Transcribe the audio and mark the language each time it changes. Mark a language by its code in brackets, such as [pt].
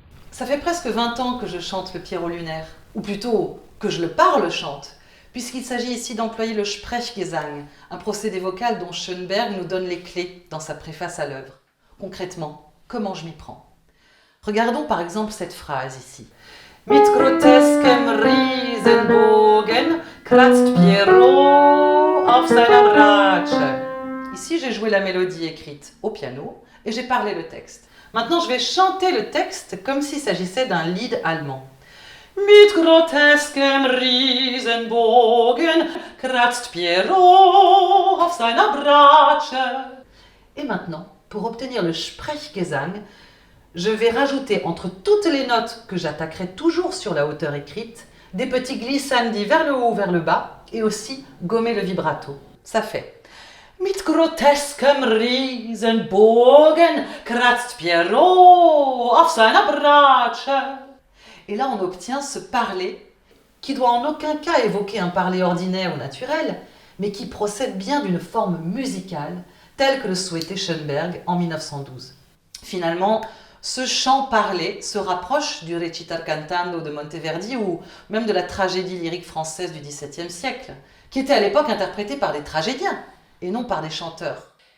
[fr] Ça fait presque 20 ans que je chante le Pierrot lunaire, ou plutôt que je le parle chante, puisqu'il s'agit ici d'employer le Sprechgesang, un procédé vocal dont Schönberg nous donne les clés dans sa préface à l'œuvre. Concrètement, comment je m'y prends? Regardons par exemple cette phrase ici. [de] Mit groteskem Riesenbogen kratzt Pierrot auf seiner Bratsche. [fr] Ici, j'ai joué la mélodie écrite au piano et j'ai parlé le texte. Maintenant, je vais chanter le texte comme s'il s'agissait d'un lied allemand. [de] Mit groteskem Riesenbogen kratzt Pierrot auf seiner Bratsche. [fr] Et maintenant, pour obtenir le Sprechgesang, je vais rajouter entre toutes les notes que j'attaquerai toujours sur la hauteur écrite, des petits glissandi vers le haut ou vers le bas, et aussi gommer le vibrato. Ça fait [de] Mit groteskem Riesenbogen kratzt Pierrot auf seiner Bratsche. [fr] Et là, on obtient ce parler qui doit en aucun cas évoquer un parler ordinaire ou naturel, mais qui procède bien d'une forme musicale, telle que le souhaitait Schönberg en 1912. Finalement, ce chant parlé se rapproche du recital cantando de Monteverdi ou même de la tragédie lyrique française du XVIIe siècle, qui était à l'époque interprétée par des tragédiens et non par des chanteurs.